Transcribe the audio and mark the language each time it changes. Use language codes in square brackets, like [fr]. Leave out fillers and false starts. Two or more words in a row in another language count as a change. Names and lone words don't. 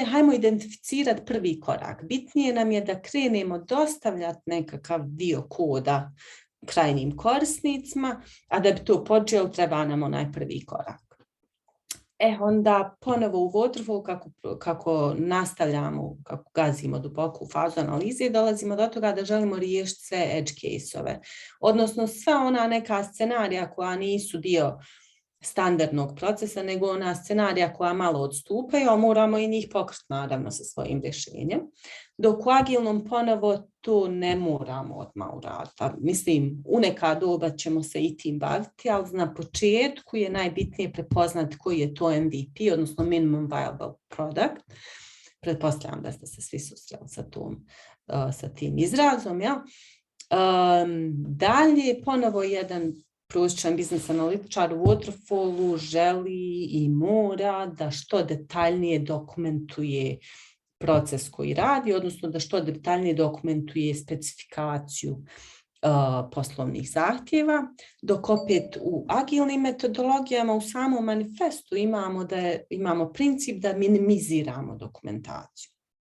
[bs] Hajmo identificirati prvi korak. Bitnije nam je da krenemo dostavljati nekakav dio koda krajnjim korisnicima, a da bi to počelo treba nam onaj prvi korak. Onda ponovo u waterfall kako nastavljamo, kako gazimo duboko u fazu analize, dolazimo do toga da želimo riješiti sve [en] edge case-ove. [bs] Odnosno sva ona neka scenarija koja nisu dio standardnog procesa, nego ona scenarija koja malo odstupaju, a moramo i njih pokriti naravno sa svojim rješenjem. Dok u agilnom ponovo to ne moramo odmah uraditi. Mislim, u neka doba ćemo se i tim baviti, ali na početku je najbitnije prepoznati koji je to MVP, odnosno [en] minimum viable product. [bs] Pretpostavljam da ste se svi susreli sa tim izrazom. Ja? Dalje, ponovo jedan prosječan biznis analitičar u waterfallu želi i mora da što detaljnije dokumentuje proces koji radi, odnosno da što detaljnije dokumentuje specifikaciju poslovnih zahtjeva, dok opet u agilnim metodologijama u samom manifestu imamo princip da minimiziramo dokumentaciju.